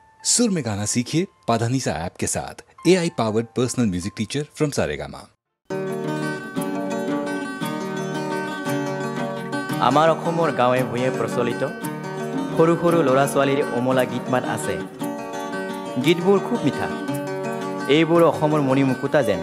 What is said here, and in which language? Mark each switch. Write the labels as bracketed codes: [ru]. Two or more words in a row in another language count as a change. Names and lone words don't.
[hi] सुर में गाना सीखिए पाधानीसा ऐप के साथ। [en] AI powered personal music teacher from [hi] सारेगामा। [as] আমাৰ অসমৰ গাঁৱে ভূঞে প্ৰচলিত সৰু সৰু ল'ৰা ছোৱালীৰ অমলা গীতমান আছে। গীতবোৰ খুব মিঠা। এইবোৰ অসমৰ মণিমুকুতা যেন।